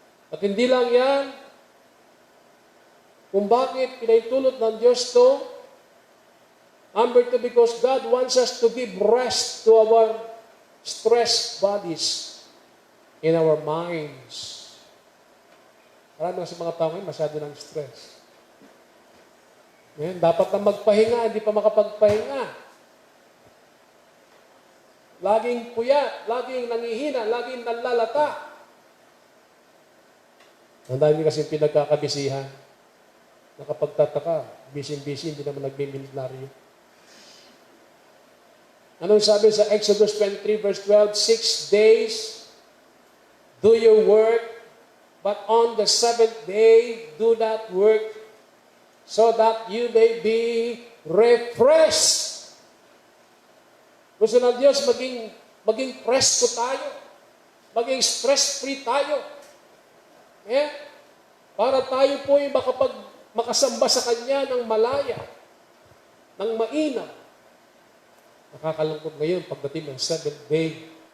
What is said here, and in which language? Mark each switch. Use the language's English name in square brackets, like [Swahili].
[Filipino] At hindi lang yan, kung bakit pinaitulot ng Diyos to, [English] number 2, because God wants us to give rest to our stressed bodies in our minds. [Filipino] Marami sa mga tao ngayon, masyado ng stress. Ngayon, dapat na magpahinga, hindi pa makapagpahinga. Laging puyat, laging nangihina, laging nalalata. Ang dami kasi pinagkakabisihan. Nakapagtataka, busy-busy, hindi naman nagbiminaryo. Anong sabi sa Exodus 23 verse 12? [English] 6 days do your work, but on the 7th day do not work, so that you may be refreshed. [Filipino] Gusto ng Diyos maging presko tayo. Maging stress-free tayo. Para tayo po ay makasamba sa Kanya ng malaya, ng mainam. Nakakalungkot ngayon pagdating ng 7th day.